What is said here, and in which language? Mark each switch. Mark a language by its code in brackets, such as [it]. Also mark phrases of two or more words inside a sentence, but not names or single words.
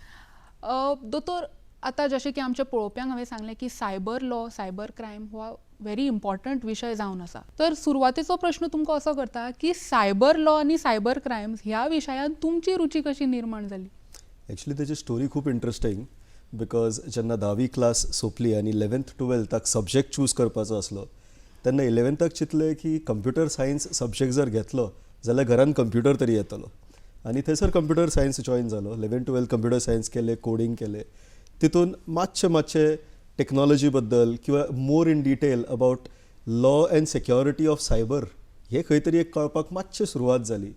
[kok] दोतोर, आतां जशें की आमच्या पळोवप्यांक हांवें सांगलें की [en] cyber law, cyber crime [kok] हो [en] very important [kok] विशय जावन आसा. तर सुरवातेचो प्रश्न तुमकां असो करता की [en] cyber law [kok] आनी [en] cyber crimes [kok] ह्या विशयान तुमची रुची कशी निर्माण जाली? एक्चुअली तेची स्टोरी खूप [en] interesting because [kok] जेन्ना 10वी क्लास सोंपली आनी 11th 12th [en] subject choose [kok] करपाचो आसलो तेन्ना 11th चिंतलें की [en] computer science subject [kok] जर घेतलो जाल्यार घरान कंप्युटर तरी येतलो आनी थंयसर [en] computer science join [kok] जालो. 11th 12th [en] computer science [kok] केलें, कोडिंग केलें. तितून मातशें टेक्नॉलॉजी बद्दल किंवा [en] more in detail about law and security of cyber [kok] हे खंय तरी एक कळपाक मातशें सुरवात जाली.